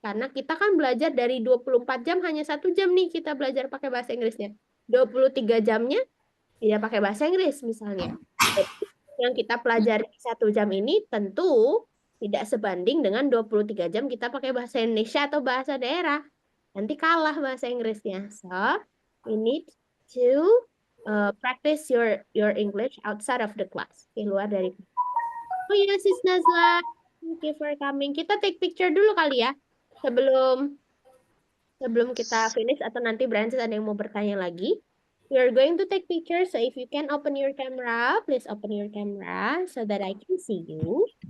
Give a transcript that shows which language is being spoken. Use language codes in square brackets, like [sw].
[id] Karena kita kan belajar dari 24 jam, hanya 1 jam nih kita belajar pakai bahasa Inggrisnya. 23 jamnya tidak pakai bahasa Inggris misalnya. Jadi, yang kita pelajari 1 jam ini tentu tidak sebanding dengan 23 jam kita pakai bahasa Indonesia atau bahasa daerah. Nanti kalah bahasa Inggrisnya. [en] So, we need to practice your English outside of the class. [id] Di luar dari kelas. Oh iya, Sis Nazla. [en] Thank you for coming. [id] Kita [en] take picture [id] dulu kali ya. Sebelum kita finish atau nanti Brancis ada yang mau bertanya lagi. [en] We are going to take pictures, so if you can open your camera, please open your camera so that I can see you.